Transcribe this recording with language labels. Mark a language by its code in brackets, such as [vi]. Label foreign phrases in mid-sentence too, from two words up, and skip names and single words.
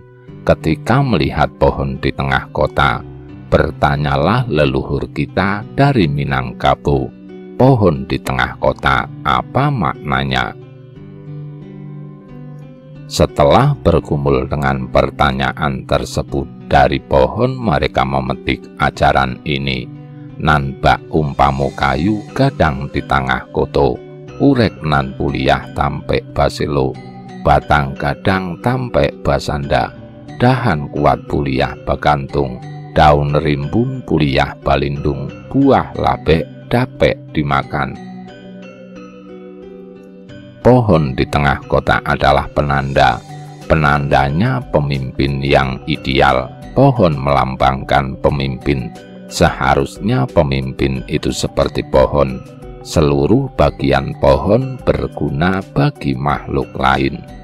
[id] Ketika melihat pohon di tengah kota, bertanyalah leluhur kita dari Minangkabau, pohon di tengah kota, apa maknanya? Setelah bergumul dengan pertanyaan tersebut dari pohon, mereka memetik ajaran ini. [min] Nan bak umpamu kayu gadang di tengah koto, urek nan kuliah tampek baselo, batang gadang tampek basanda, dahan kuat kuliah bagantung, daun rimbun kuliah balindung, buah labek dapek dimakan. [id] Pohon di tengah kota adalah penanda. Penandanya pemimpin yang ideal. Pohon melambangkan pemimpin. Seharusnya pemimpin itu seperti pohon. Seluruh bagian pohon berguna bagi makhluk lain.